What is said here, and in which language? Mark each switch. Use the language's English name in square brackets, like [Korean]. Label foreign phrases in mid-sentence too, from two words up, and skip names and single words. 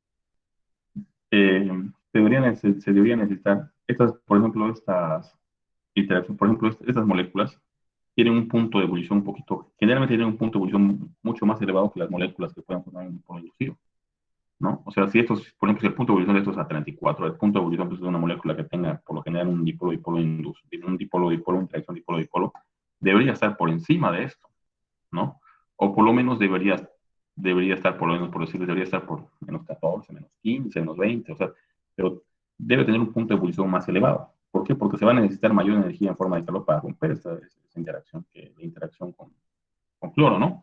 [Spanish] eh, se deberían necesitar por ejemplo, estas interacciones, por ejemplo, estas moléculas tienen un punto de ebullición un poquito, generalmente tienen un punto de ebullición mucho más elevado que las moléculas que puedan formar un dipolo inducido, ¿no? O sea, por ejemplo, si el punto de ebullición de estos es a 34, el punto de ebullición pues, de una molécula que tenga, por lo general, un dipolo-dipolo un dipolo-dipolo, interacción dipolo-dipolo, debería estar por encima de esto, ¿no? O por lo menos debería estar, por lo menos por decirles, debería estar por menos 14, menos 15, menos 20, o sea, pero debe tener un punto de ebullición más elevado. ¿Por qué? Porque se va a necesitar mayor energía en forma de calor para romper esa interacción, la interacción con cloro, ¿no?